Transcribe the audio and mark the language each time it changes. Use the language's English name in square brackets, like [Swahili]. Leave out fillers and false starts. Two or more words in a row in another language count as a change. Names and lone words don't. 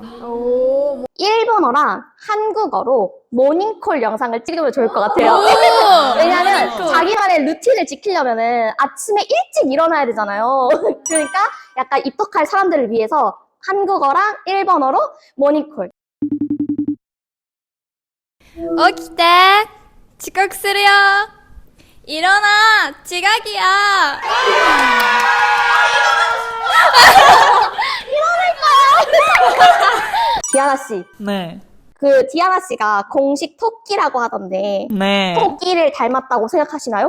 [Korean] 일본어랑 한국어로 모닝콜 영상을 찍으면 좋을 것 같아요. 왜냐면 자기만의 루틴을 지키려면은 아침에 일찍 일어나야 되잖아요. 그러니까 약간 입덕할 사람들을 위해서 한국어랑 일본어로 모닝콜. [Japanese] 起きて遅刻するよ [Korean] 일어나 지각이야 디아나 씨. 네. 그 디아나 씨가 공식 토끼라고 하던데 네. 토끼를 닮았다고 생각하시나요?